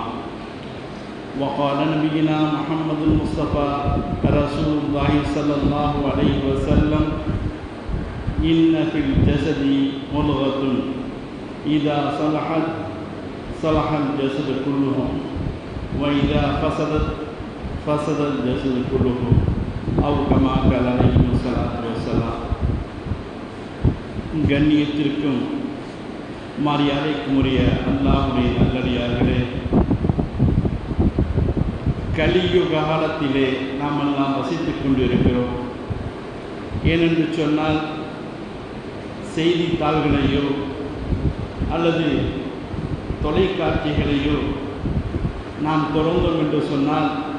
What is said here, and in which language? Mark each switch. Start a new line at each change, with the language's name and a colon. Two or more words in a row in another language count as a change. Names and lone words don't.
Arabic: وقال نبينا محمد المصطفى رسول الله صلى الله عليه وسلم إن في الجسد مضغة إذا صلحت صلح الجسد كله وإذا فسدت فسد الجسد كله أو كما قال عليه الصلاة والسلام.
Tamil: கண்ணியத்திற்கும் மரியாதைக்குரிய அல்லாஹ்வுடைய நல்லடியார்களே, கலியுக காலத்திலே நாம் எல்லாம் வசித்துக் கொண்டிருக்கிறோம். ஏனென்று சொன்னால் செய்தித்தாள்களையோ அல்லது தொலைக்காட்சிகளையோ நாம் தொடர்ந்தோம் என்று சொன்னால்